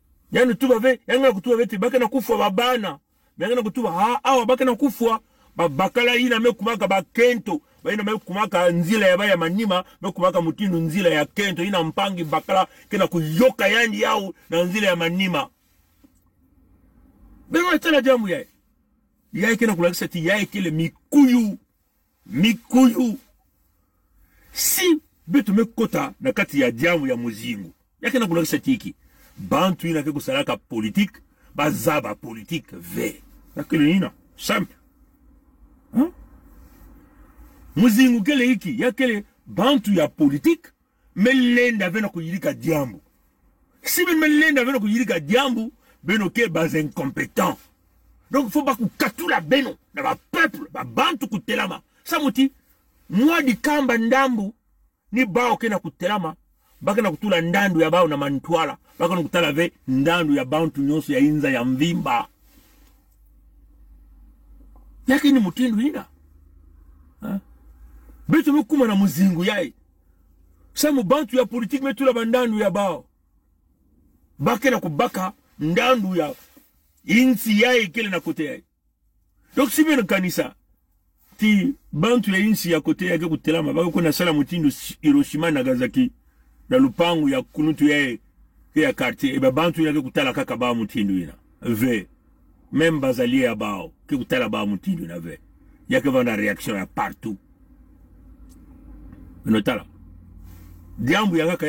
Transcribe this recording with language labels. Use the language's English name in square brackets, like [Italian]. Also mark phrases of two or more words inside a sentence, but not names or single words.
[Kituba (Democratic Republic of Congo)] Yani tuba ve yanga kutuba vete bakana kufwa babana yanga kutuba awa bakana kufwa bakala ina mekumaka bakento baina mekumaka nzila ya baya manima mekumaka mutindu nzila ya kento ina mpangi bakala kena kuyoka yandi yao na nzila ya manima beno tala jamu yae kena kulakisa ti yae kele mikuyu si betu mekota na kati ya jamu ya muzingu yake na kulakisa tiki bantu ina ke kusalaka politique bazaba politique ve yakele ina simple muzingu kele hiki yakele bantu ya politique melenda vena kuyirika diambu si melenda vena kuyirika diambu beno ke baz incompétent [French] donc faut pas [Kituba (Democratic Republic of Congo)] kukatula beno na ba peuple ba bantu kutelama samuti mwa di kamba ndambu ni bao kena kutelama baka na kutula ndandu ya bao na mantwala baka na kutala ve ndandu ya bantu nyonso ya inza ya mvimba yake ni mutindu ina betu mukuma na muzingu yae samu bantu ya politique metula bandandu ya bao baka na kubaka ndandu ya insi yae kele na kote yae donc si beno kanisa ti bantu ya insi ya kote yake kutelama baka kuna sala mutindu Hiroshima na Nagasaki na lupangu ya kunutu ya quartier eba bantu yake kutala kaka ba mutindu ina ve même bazalie ya bao ke kutala ba mutindu na ve yake vana reaction ya partout notala diambu ya kaka